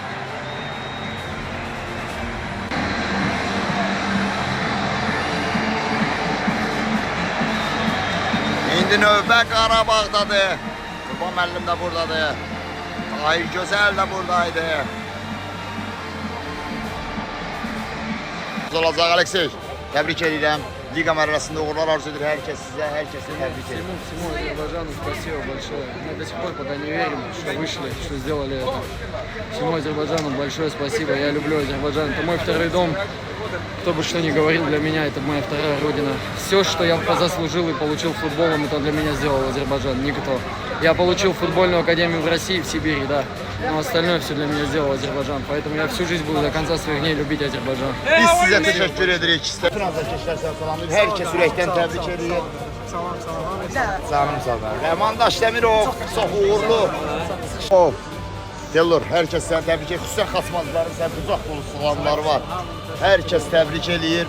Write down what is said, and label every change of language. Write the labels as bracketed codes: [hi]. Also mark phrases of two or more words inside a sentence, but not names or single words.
[az] İndi növbə Qarabağdadır. Qurban müəllim də buradadır. Tahir Gözəl də buradaydı. Olacaq Aleksey. Təbrik edirəm. Liga mərhələsində uğurlar arzu edir hər kəs sizə, hər kəsi təbrik edir. [ru] Всему Азербайджану спасибо большое. Мы до сих пор пока не верим, что вышли, что сделали это. Всему Азербайджану большое спасибо. Я люблю Азербайджан. Это мой второй дом. Кто бы что ни говорил, для меня это моя вторая родина. Все, что я заслужил и получил футболом, это для меня сделал Азербайджан. Никто. Я получил футбольную академию в России, в Сибири, да. Но остальное все для меня сделал Азербайджан. Поэтому я всю жизнь буду до конца своих dней любить Азербайджан. [az] Biz sizə təşəkkür edirik. Bütün azərkeşlər səni salamlayır. Hər kəs ürəkdən təbrik edir. Canım sağ ol. Rəmandaş Dəmirov, çox uğurlu. Delur, hər kəs səni təbrik edir. Xüsusən Xaçmazların sən uzaq dolu salamları var. Hər kəs təbrik edir.